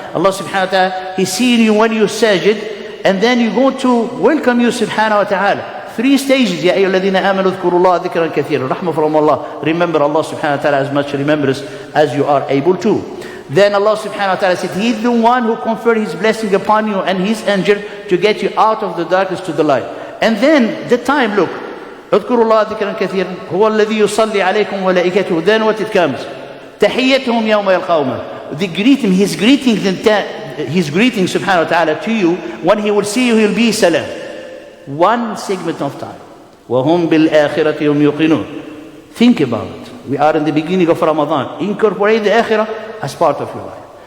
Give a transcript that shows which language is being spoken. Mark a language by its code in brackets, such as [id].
[en] Allah subhanahu wa ta'ala, He's seeing you when you sajid, and then you're going to welcome you subhanahu wa ta'ala. 3 stages. [ar] Ya ayyuhalladhina amanu dhkurullaha dhikran kathira. [en] Rahmah from Allah. Remember Allah subhanahu wa ta'ala as much remembrance as you are able to. Then Allah subhanahu wa ta'ala said, He's the one who conferred His blessing upon you and His angel to get you out of the darkness to the light. And then the time, look. [ar] اذكروا ذكرا كثيرا هو الذي يصلي عليكم وملائكته. [en] Then what it comes? [ar] تحيتهم يوم يلقونه. [en] The greeting, His greeting subhanahu wa ta'ala to you, when He will see you, He'll be salam. One segment of time. [ar] وَهُمْ بِالْآخِرَةِ هُمْ يُقِنُونَ. [en] Think about it. We are in the beginning of Ramadan. Incorporate the akhirah as part of your life.